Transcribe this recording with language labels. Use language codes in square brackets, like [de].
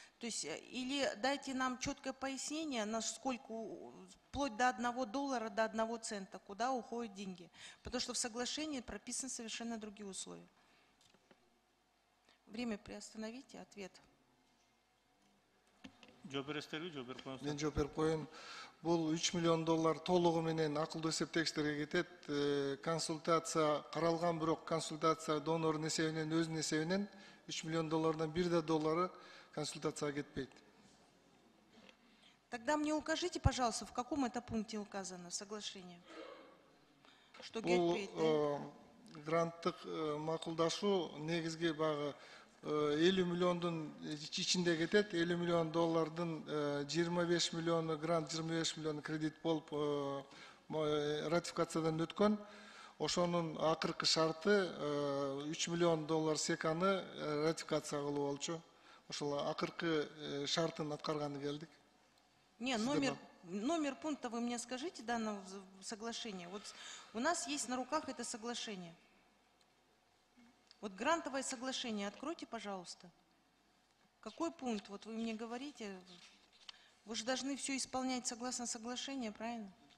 [ru] То есть, или дайте нам четкое пояснение, насколько, вплоть до $1, до 1 цента, куда уходят деньги. Потому что в соглашении прописаны совершенно другие условия. Время приостановите, ответ. [ky] Мен жооп берип коеюн. Бул $3 миллион толугу менен акылдуу эсептегичтерге кетет. Консультация каралган, бирок консультация донордун эсебинен, өзүнүн эсебинен $3 миллион $1 консультацияга кетпейт. [ru] Тогда мне укажите, пожалуйста, в каком это пункте указано соглашение? Что [ky] кетпейт, [ru] да? [ky] Гранттык макулдашуу негизги багы 50 миллиондун ичинде кетет. $50 миллион 25 миллиону грант, 25 миллион кредит болуп ратификациядан өткөн. Ошонун акыркы шарты $3 миллион секаны ратификация кылуу болчу. Ошол акыркы шартын аткарганы келдик. [ru] Не, номер пункта вы мне скажите данного соглашения. Вот у нас есть на руках это соглашение. Вот грантовое соглашение откройте, пожалуйста. Какой пункт? Вот вы мне говорите. Вы же должны все исполнять согласно соглашению, правильно?